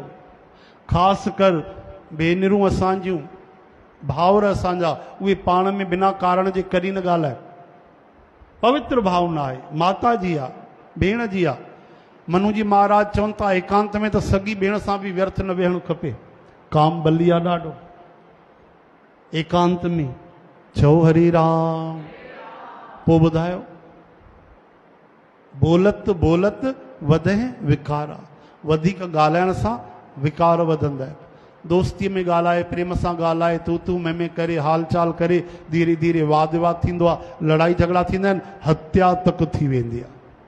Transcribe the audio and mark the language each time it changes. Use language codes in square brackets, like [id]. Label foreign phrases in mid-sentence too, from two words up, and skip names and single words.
[sd] ख़ासि कर भेनरूं असांजियूं, भाउर असांजा, उहे पाण में बिना कारण जे कॾहिं न ॻाल्हाए। पवित्र भावना आहे, माता जी आहे, भेण जी आहे। मनु जी महाराज चवनि था एकांत में त सॻी भेण सां बि व्यर्थ न वेहणु खपे, काम बली आहे ॾाढो। एकांत में चओ हरे राम। पोइ ॿुधायो, बोलत बोलत वधे विकारा, वधीक ॻाल्हाइण सां विकार वधंदा आहिनि। दोस्तीअ में ॻाल्हाए, प्रेम सां ॻाल्हाए, तू में करे, हाल चाल करे, धीरे धीरे वाद विवाद थींदो आहे, लड़ाई झगड़ा थींदा आहिनि, हत्या तक थी वेंदी आहे।